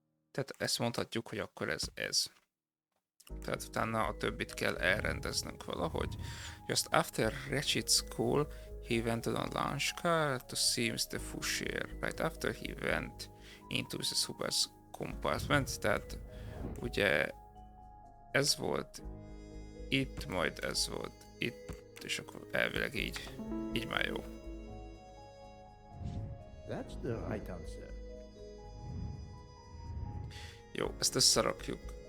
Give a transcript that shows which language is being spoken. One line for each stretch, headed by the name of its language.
Hungarian: Tehát ezt mondhatjuk, hogy akkor ez. Tehát utána a többit kell elrendeznünk valahogy.
English: Just after Ratchet's call, he went on a launch car to see Mr. Fouchier. Right after he went into the Huber's compartment.
Hungarian: Tehát ugye ez volt itt, majd ez volt itt, és akkor elvileg így már jó.
English: That's the right answer.
Hungarian: Jó, ezt összerakjuk.